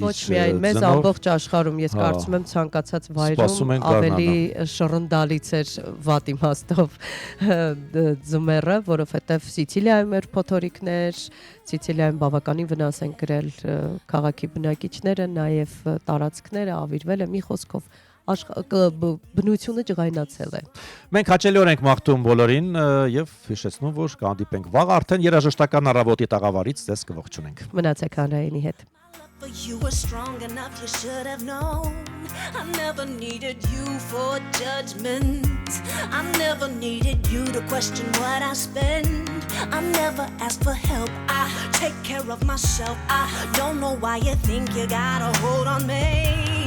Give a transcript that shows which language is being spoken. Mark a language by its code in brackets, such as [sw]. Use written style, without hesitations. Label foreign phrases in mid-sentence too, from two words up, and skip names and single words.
[hy] ոչ միայն մեզ, ամբողջ աշխարհում, ես կարծում եմ ցանկացած վայրում ավելի շռնդալից էր վատ իմաստով ձմեռը, որովհետև Սիցիլիայում էր փոթորիկներ, Սիցիլիայում բավականին վնաս են կրել քաղաքի բնակիչները, նաև տարածքները ավիրվել է, մի խոսքով բնությունը ջղայնացել է։ Մենք հաճելիորեն ենք մաղթում բոլորին եւ հիշեցնում, որ կհանդիպենք վաղ արդեն երաժշտական առավոտի տաղավարից ձեզ կողջունենք։ Մնացեք Հանրայինի հետ։ [en] But you were strong enough, you should have known. I never needed you for judgment. I never needed you to question what I spend. I never asked for help, I take care of myself. I don't know why you think you got a hold on me.